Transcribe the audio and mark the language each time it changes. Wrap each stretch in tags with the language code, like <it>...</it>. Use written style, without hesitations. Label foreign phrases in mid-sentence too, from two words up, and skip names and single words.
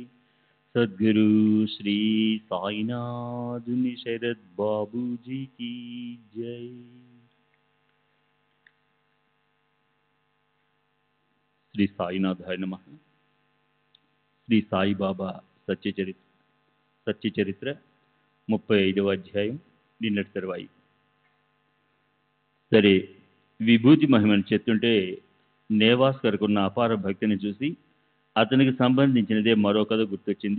<hi>सद्गुरु श्री साईनाथ शरद बाबूजी की जय। श्री साईनाथाय नमः।</hi> <te>శ్రీ సాయిబాబా సత్య చరిత్ర 35వ అధ్యాయం నిన్నటి తరువాయి. సరే, విభూతి మహిమను చెప్తుంటే నేవాస్కర్కు ఉన్న అపార భక్తిని చూసి అతనికి సంబంధించినదే మరో కథ గుర్తొచ్చింది.</te>